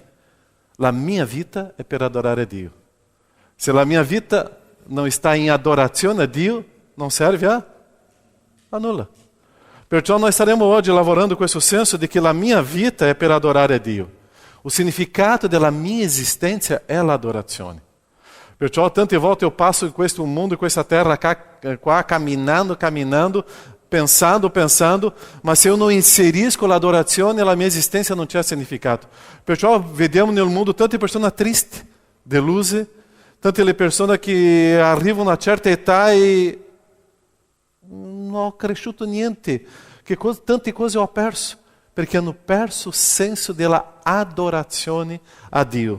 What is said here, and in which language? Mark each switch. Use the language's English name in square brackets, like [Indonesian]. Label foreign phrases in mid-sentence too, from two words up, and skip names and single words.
[Italian] La mia vita è per adorare Dio. Se la mia vita non está in adorazione a Dio, non serve a nulla. Perciò noi staremo oggi lavorando questo senso di che la mia vita è per adorare a Dio. O significato della mia esistenza è l'adorazione. Perciò tante volte eu passo in questo mondo, in questa terra qua, [Portuguese] caminhando, pensando, mas se eu não [Italian] inserisco l'adorazione, la mia esistenza non c'è significato. Perciò vediamo nel mondo tante persone tristi, deluse, tante le persone che arrivano a una certa età e non ho cresciuto niente, tante cose ho perso, perché hanno perso il senso della adorazione a Dio.